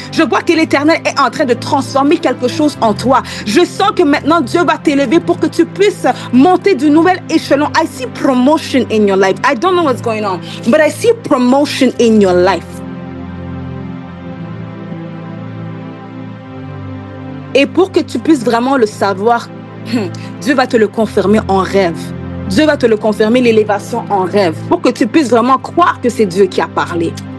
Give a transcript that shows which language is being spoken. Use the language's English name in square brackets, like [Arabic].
[French] Je vois que l'Éternel est en train de transformer quelque chose en toi. Je sens que maintenant Dieu va t'élever pour que tu puisses monter du nouvel échelon. [English] I see promotion in your life. I don't know what's going on, but I see promotion in your life. [French] Et pour que tu puisses vraiment le savoir, Dieu va te le confirmer en rêve. Dieu va te le confirmer, l'élévation en rêve, pour que tu puisses vraiment croire que c'est Dieu qui a parlé.